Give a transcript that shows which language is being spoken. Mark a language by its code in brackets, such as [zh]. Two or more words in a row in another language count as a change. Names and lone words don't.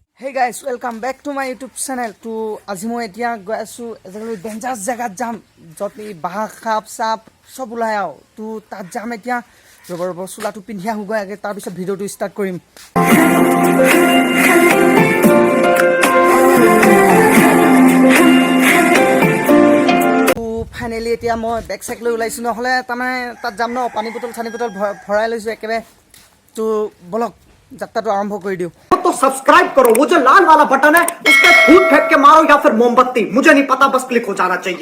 [en] Hey guys, welcome back to my YouTube channel. [as] To আজি মই এতিয়া গৈ আছো এজেগা ডেঞ্জারাস জায়গাত যাম যত এই বাঘ সাপ সাপ সব ওলাই আও তো তাত যাম এতিয়া ৰবৰ চুলাটো পিন্ধি আহোগৈ আগে তাৰ পিছত ভিডিওটো ষ্টাৰ্ট কৰিম তো ফাইনালি এতিয়া মই বেক সাইকেল লৈ ওলাইছো নহলে তাৰমানে তাত যাম ন পানী বটল ভৰাই লৈছো একেবাৰে তো বলক যাত্ৰাটো আৰম্ভ কৰি দিও [hi] तो सब्सक्राइब करो वो जो लाल वाला बटन है उस पे फूट फेंक के मारो या फिर मोमबत्ती मुझे नहीं पता बस क्लिक हो जाना चाहिए